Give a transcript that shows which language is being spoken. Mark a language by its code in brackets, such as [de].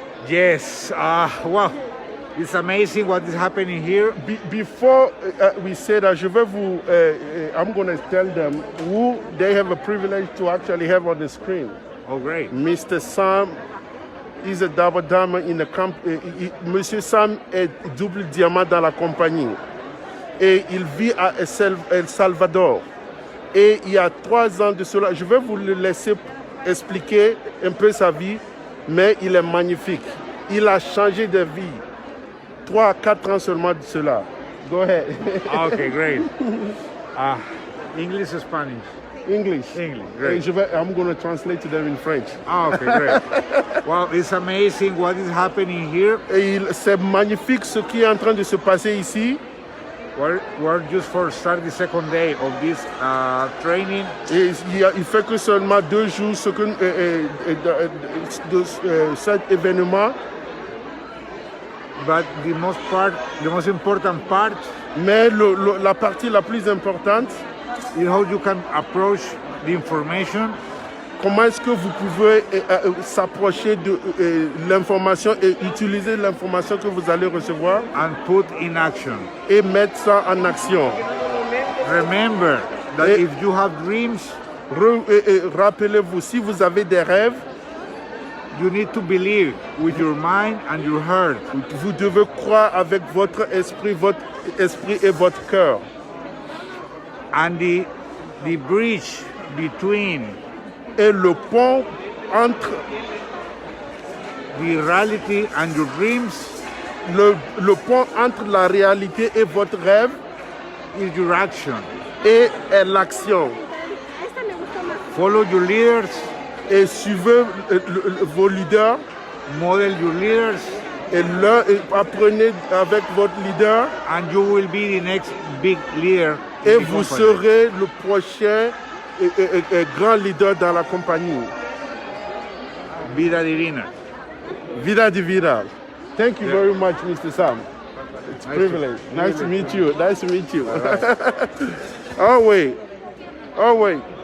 [en] Yes. Wow. It's amazing what is happening here. Before we say that, I'm going to tell them who they have a privilege to actually have on the screen. Oh, great. Mr. Sam is a double diamond in the company. [fr] Monsieur Sam est double diamant dans la compagnie. Et il vit à El Salvador. Et il y a 3 ans de cela, je vais vous le laisser expliquer un peu sa vie, mais il est magnifique. Il a changé de vie. 3 à 4 ans seulement de cela. [en] Go ahead. Okay, great. English or Spanish? English. English, [fr] Et [en] great. I'm going to translate to them in French. Okay, great. Wow, it's amazing what is happening here. [fr] Et c'est magnifique ce qui est en train de se passer ici. [en] We're just for start the second day of this training. [fr] Et il fait que seulement 2 jours de cet événement. [en] But the most important part [fr] Mais la partie la plus importante, [en] is how you can approach the information [fr] comment est-ce que vous pouvez s'approcher de l'information et utiliser l'information que vous allez recevoir [en] and put in action. [fr] et mettre ça en action. [en] Remember that [fr] Et- [en] if you have dreams, [fr] Rappelez-vous, si vous avez des rêves, [en] you need to believe with your mind and your heart. [fr] vous devez croire avec votre esprit et votre cœur. [en] And the bridge between [fr] Et le pont entre [en] the reality and your dreams [fr] le pont entre la réalité et votre rêve [en] is your action. [fr] est l'action. [en] Follow your leaders, [fr] Et suivez vos leaders [en] model your leaders, [fr] et apprenez avec votre leader [en] and you will be the next big leader in [fr] et [en] the [fr] vous [en] company. [fr] serez le prochain grand leader dans la compagnie. [es] Vida divina. [en] Vida Divina. Thank you very much, Mr. Sam. It's a privilege. Nice to meet you. Nice to meet you. Oh wait. Oh wait.